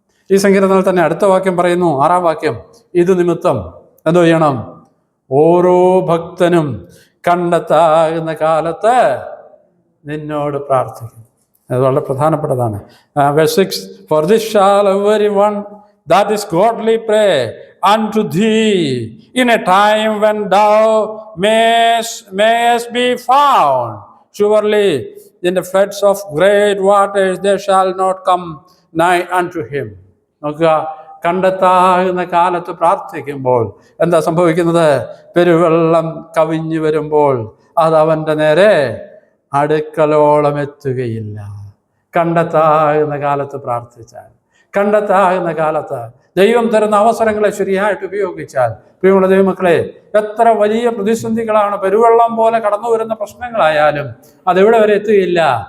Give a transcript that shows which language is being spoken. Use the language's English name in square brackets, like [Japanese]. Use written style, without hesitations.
[Malayalam] ഈ സങ്കീർത്തനത്തിൽ തന്നെ അടുത്ത വാക്യം പറയുന്നു, 6-ാം വാക്യം, ഇത് നിമിത്തം എന്തോ ചെയ്യണം? ഓരോ ഭക്തനും കണ്ടെത്താകുന്ന കാലത്ത് നിന്നോട് പ്രാർത്ഥിക്കും. അത് വളരെ പ്രധാനപ്പെട്ടതാണ്. [English] Verse 6, for this shall everyone that is godly pray unto thee in a time when thou mayest be found. Surely in the floods of great waters they shall not come nigh unto him. [Malayalam] നോക്കുക, കണ്ടെത്താകുന്ന കാലത്ത് പ്രാർത്ഥിക്കുമ്പോൾ എന്താ സംഭവിക്കുന്നത്? പെരുവെള്ളം കവിഞ്ഞു വരുമ്പോൾ അത് അവൻ്റെ നേരെ അടുക്കലോളം എത്തുകയില്ല. കണ്ടെത്താകുന്ന കാലത്ത് പ്രാർത്ഥിച്ചാൽ, കണ്ടെത്താകുന്ന കാലത്ത് ദൈവം തരുന്ന അവസരങ്ങളെ ശരിയായിട്ട് ഉപയോഗിച്ചാൽ, പ്രിയമുള്ള ദൈവമക്കളെ, എത്ര വലിയ പ്രതിസന്ധികളാണ്, പെരുവെള്ളം പോലെ കടന്നു വരുന്ന പ്രശ്നങ്ങളായാലും അതെവിടെ വരെ എത്തുകയില്ല?